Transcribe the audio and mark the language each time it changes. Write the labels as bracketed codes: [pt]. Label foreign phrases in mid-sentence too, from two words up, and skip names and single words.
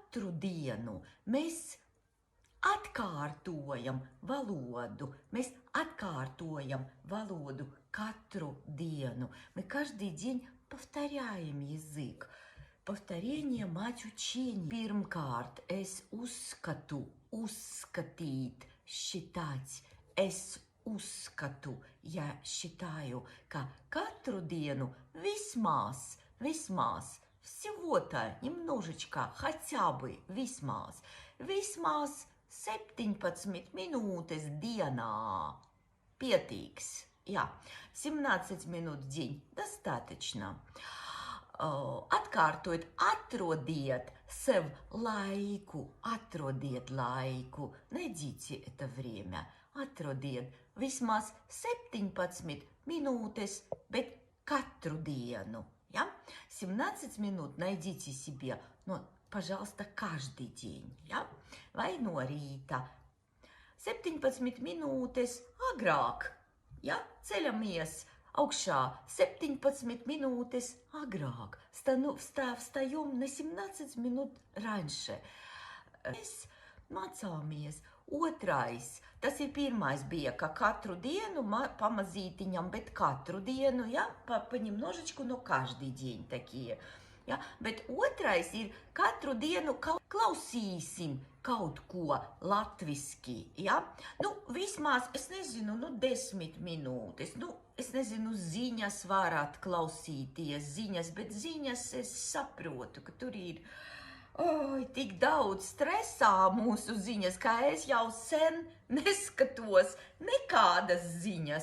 [lv] katru dienu mēs atkārtojam valodu. Mēs atkārtojam valodu katru диenu. [ru] Мы каждый день повторяем язык. Повторение – мать учения. [lv] Pirmkārt, es uzskatu, uzskatīt, считать. Es uzskatu, [ru] я считаю, [lv] ka katru dienu vismaz, [ru] всего-то немножечко, хотя бы, [lv] vismaz 17 minūtes dienā. Пietīgs. Jā, 17 minūtes [ru] в день. Достаточно. [lv] Atkārtojiet, atrodiet sev laiku, atrodiet laiku. [ru] Найдите это время. [lv] Atrodiet vismaz 17 minūtes, bet katru dienu. [ru] Ja? 17 minūt найдите себе, но, пожалуйста, каждый день. [lv] Ja? Vai no rīta. 17 minūtes agrāk. Ja? Ceļamies augšā 17 minūtes agrāk. [ru] Встаем на 17 minūt раньше. [lv] Mēs mācāmies. Otrais, tas ir pirmais bija, ka katru dienu pamazītiņam, bet katru dienu, ja, [ru] понемножечку, но каждый день такие. [lv] Ja, bet otrais ir katru dienu klausīsim kaut ko latviski. Ja? Nu, vismaz, es nezinu, 10 minūtes. Nu, es nezinu, ziņas varat klausīties, ziņas, bet ziņas es saprotu, ka tur ir tik daudz stresā mūsu ziņas, ka es jau sen neskatos nekādas ziņas.